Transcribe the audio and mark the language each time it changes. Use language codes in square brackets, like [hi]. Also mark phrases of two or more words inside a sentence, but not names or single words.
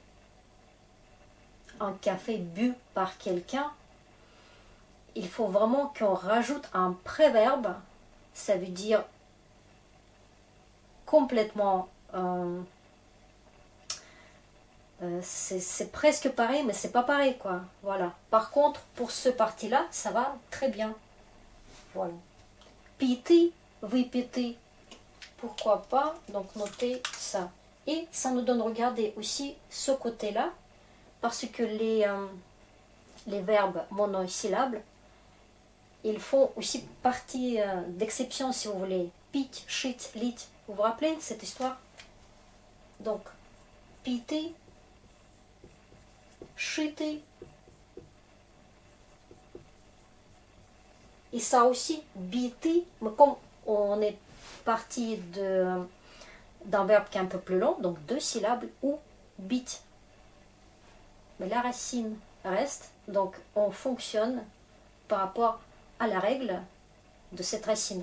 [fr] Un café bu par quelqu'un, il faut vraiment qu'on rajoute un préverbe, ça veut dire complètement, c'est presque pareil, mais c'est pas pareil quoi, voilà. Par contre, pour ce parti-là, ça va très bien. Voilà. [ru] Пить, выпить. [fr] Pourquoi pas? Donc notez ça. Et ça nous donne, regardez aussi ce côté-là, parce que les verbes monosyllables, ils font aussi partie d'exception si vous voulez. [ru] Pить, шить, лить. [fr] Vous vous rappelez cette histoire? Donc, [ru] пить, шить. [fr] Et ça aussi, бить, mais comme on est parti d'un verbe qui est un peu plus long, donc 2 syllabes, ou bit. Mais la racine reste, donc on fonctionne par rapport à la règle de cette racine.